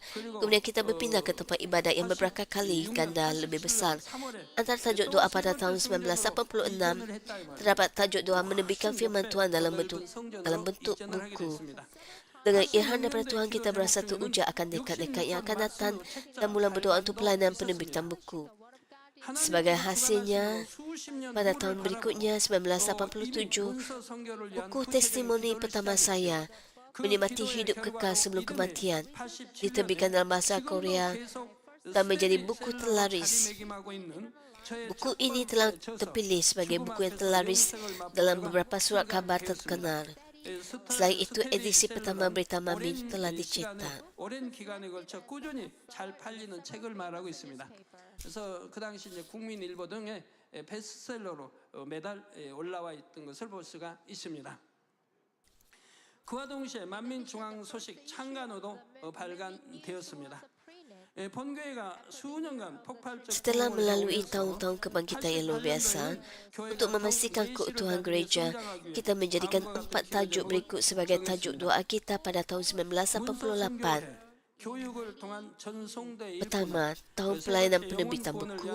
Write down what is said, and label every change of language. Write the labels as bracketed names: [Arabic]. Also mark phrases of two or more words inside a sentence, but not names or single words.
[Malay] Kemudian kita berpindah ke tempat ibadat yang beberapa kali ganda lebih besar. Antara tajuk doa pada tahun 1986, terdapat tajuk doa menerbitkan firman Tuhan dalam bentuk buku. Dengan ilham daripada Tuhan, kita berasa teruja akan dekat-dekat yang akan datang dan mula berdoa untuk pelayanan penerbitan buku. Sebagai hasilnya, pada tahun berikutnya, 1987, buku testimoni pertama saya menikmati hidup kekal sebelum kematian, diterbitkan dalam bahasa Korea dan menjadi buku terlaris. Buku ini telah terpilih sebagai buku yang terlaris dalam beberapa surat khabar terkenal. Selain itu, edisi pertama berita Mamin telah dicetak. [Korean] 오랜 기간에 걸쳐 꾸준히 잘 팔리는 책을 말하고 있습니다. 그래서 그 당시 이제 국민일보 등의 베스트셀러로 매달 올라와 있던 것을 볼 수가 있습니다. 그와 동시에 만민중앙 소식 창간호도 발간되었습니다. 본교회가 수년간 폭발적 [Malay] Setelah melalui tahun-tahun kebangkitan yang luar biasa, untuk memastikan keutuhan gereja, kita menjadikan 4 tajuk berikut sebagai tajuk doa kita pada tahun 1988. Pertama, tahun pelayanan penerbitan buku.